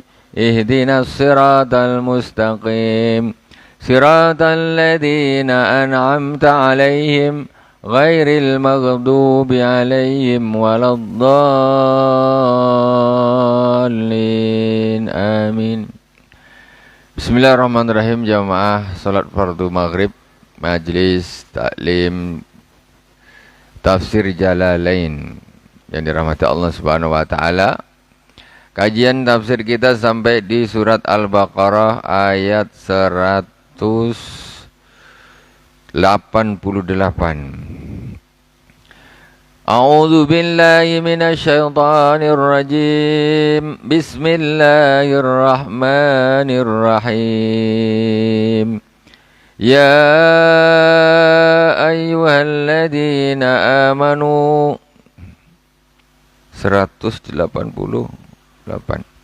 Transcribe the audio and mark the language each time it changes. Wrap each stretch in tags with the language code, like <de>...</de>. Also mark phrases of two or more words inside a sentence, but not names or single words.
<ar>اهدنا الصراط المستقيم. صراط الذين أنعمت عليهم غير المغضوب عليهم ولا الضالين. Amin. بسم الله الرحمن الرحيم.</ar> <id>Jamaah salat fardu maghrib Majlis Taklim Tafsir Jalalain yang dirahmati Allah</id> <ar>سبحانه وتعالى.</ar> <id>Kajian tafsir kita sampai di surat Al-Baqarah ayat 188.</id> <ar>أعوذ بالله من الشيطان الرجيم. بسم الله الرحمن الرحيم. يا أيها الذين آمنوا 188.</ar>